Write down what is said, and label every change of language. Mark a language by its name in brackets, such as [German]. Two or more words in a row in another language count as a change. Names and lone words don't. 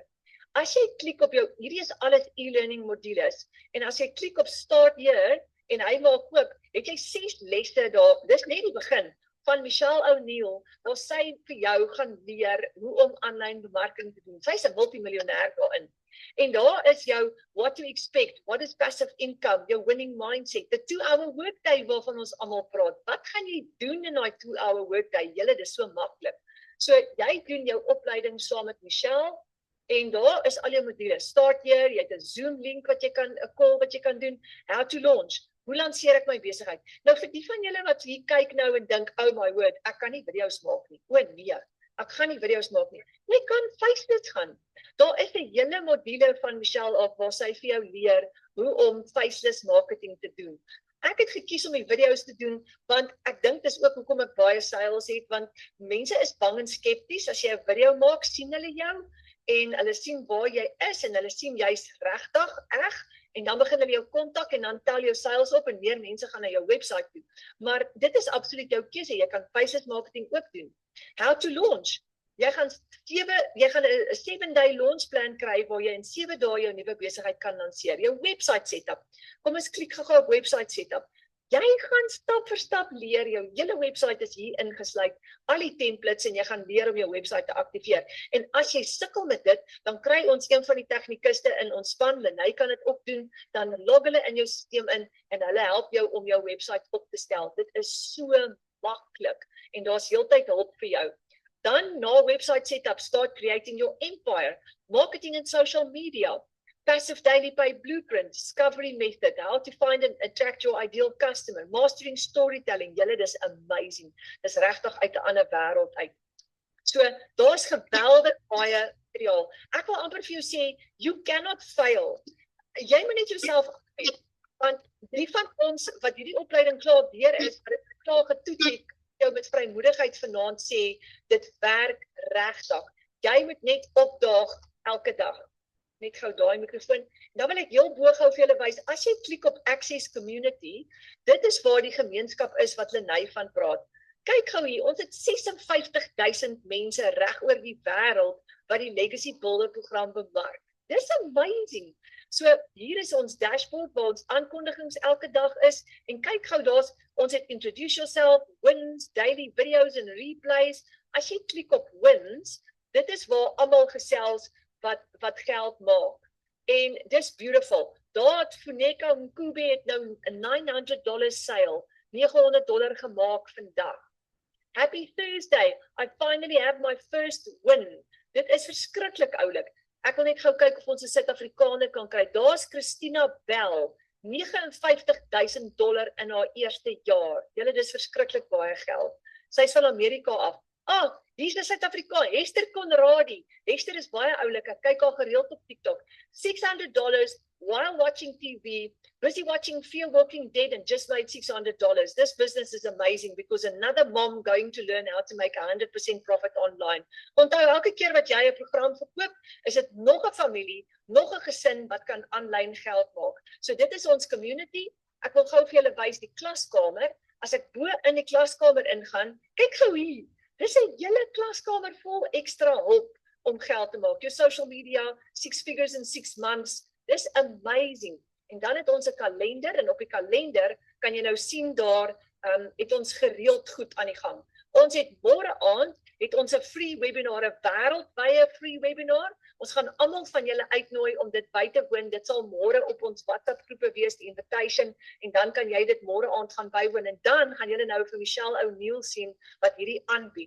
[Afrikaans] As jy klik op hierdie is alles e-learning modules, en as jy klik op Start Here, en hy maak oop, het jy 6 lesse daar, dis net die begin, van Michelle O'Neill, waar sy vir jou gaan leer hoe om aanlyn bemarking te doen. Sy is 'n multimiljonair daarin. En daar is jou [English] what to expect, what is passive income, jou winning mindset, the 2-hour workday [Afrikaans] waarvan ons almal praat. Wat gaan jy doen in daai [English] 2-hour workday? [Afrikaans] Julle, dis so maklik. So jy doen jou opleiding saam met Michelle en daar is al jou modules. Start Here, jy het 'n Zoom link wat jy kan 'n call wat jy kan doen. [English] How to launch. [Afrikaans] Hoe lanseer ek my besigheid? Nou vir die van julle wat hier kyk nou en dink, [English] oh my word, [Afrikaans] ek kan nie video's maak nie. O nee, ek gaan nie video's maak nie. Jy kan faceless gaan. Daar is 'n hele module van Michelle af waar sy vir jou leer hoe om [English] faceless marketing [Afrikaans] te doen. Ek het gekies om die video's te doen want ek dink dis ook hoekom ek baie sales het, want mense is bang en skepties. As jy 'n video maak, sien hulle jou en hulle sien waar jy is en hulle sien jy's regtig reg. En dan begin hulle jou kontak en dan tel jou sales op en meer mense gaan na jou webwerf toe. Maar dit is absoluut jou keuse. Jy kan [English] faceless marketing [Afrikaans] ook doen. [English] How to launch. [Afrikaans] Jy gaan 'n [English] 7-day launch plan [Afrikaans] kry waar jy in 7 dae jou nuwe besigheid kan lanseer. [English] Jou website setup. [Afrikaans] Kom ons klik gou op [English] website setup. [Afrikaans] Jy gaan stap vir stap leer, jou hele website is hier ingesluit, al die templates en jy gaan leer om jou website te aktiveer. En as jy sukkel met dit, dan kry ons een van die tegnikuste in ons span, Lenay kan dit ook doen, dan log hulle in jou stelsel in en hulle help jou om jou website op te stel. Dit is so maklik en daar's heeltyd hulp vir jou. Dan na [English] website setup, start creating your empire, marketing and social media. Passive daily pay blueprint, discovery method, how to find and attract your ideal customer, mastering storytelling. [Afrikaans] Julle, dis amazing. Dis regtig uit 'n ander wêreld uit. So, daar's geweldig baie materiaal. Ek wil amper vir jou sê, [English] you cannot fail. [Afrikaans] Jy moet net jouself aanbied, want die van ons wat hierdie opleiding klaar deur is, wat dit klaar getoets het, jou met vrymoedigheid vanaand sê, dit werk regtig. Jy moet net opdaag elke dag. Net gou daai mikrofoon. Dan wil ek heel bo gou vir julle wys, as jy klik op Access Community, dit is waar die gemeenskap is wat Lenay van praat. Kyk gou hier, ons het 56,000 mense reg oor die wêreld wat die Legacy Builder program bemark. Dis amazing. So hier is ons dashboard waar ons aankondigings elke dag is en kyk gou daar's ons het [English] introduce yourself, [Afrikaans] wins, [English] daily videos [Afrikaans] en replays. As jy klik op wins, dit is waar almal gesels wat geld maak. En dis beautiful. Daar het Funeka Mkube het nou 'n $900 sale, $900 gemaak vandag. [English] Happy Thursday. I finally have my first win. [Afrikaans] Dit is verskriklik oulik. Ek wil net gou kyk of ons 'n Suid-Afrikaner kan kry. Daar's Christina Bell, $59,000 in haar eerste jaar. Julle, dis verskriklik baie geld. Sy's van Amerika af. Hier's 'n Suid-Afrikaan, Hester Conradi. Hester is baie oulik. Ek kyk haar gereeld op TikTok. [English] $600 while watching TV, busy watching Fear Walking Dead and just made $600. This business is amazing because another mom going to learn how to make 100% profit online. [Afrikaans] Onthou, elke keer wat jy 'n program verkoop, is dit nog 'n familie, nog 'n gesin wat kan aanlyn geld maak. So dit is ons community. Ek wil gou vir julle wys die klaskamer. As ek bo in die klaskamer ingaan, kyk gou hier. Dis 'n hele klaskamer vol ekstra hulp om geld te maak. [English] Jou social media, 6 figures in 6 months, [Afrikaans] Dis amazing. En dan het ons 'n kalender en op die kalender kan jy nou sien daar het ons gereeld goed aan die gang. Ons het môre aand het ons 'n [English] free webinar, [Afrikaans] 'n wêreldwye [English] free webinar. [Afrikaans] Ons gaan almal van julle uitnooi om dit by te woon. Dit sal môre op ons WhatsApp groepe wees, die invitation, en dan kan jy dit môre aand gaan bywoon en dan gaan julle nou vir Michelle O'Neil sien wat hierdie aanbied.